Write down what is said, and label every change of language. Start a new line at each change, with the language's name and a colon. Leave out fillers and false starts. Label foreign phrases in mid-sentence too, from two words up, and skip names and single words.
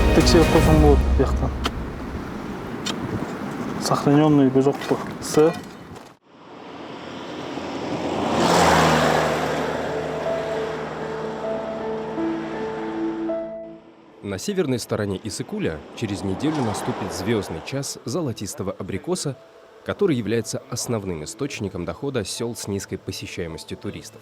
Kazakh: Такси қойсаң болады бұл жақтан. Сохраненный бұл жоқ па? С.
Russian: На северной стороне Иссык-Куля через неделю наступит звездный час золотистого абрикоса, который является основным источником дохода сел с низкой посещаемостью туристов.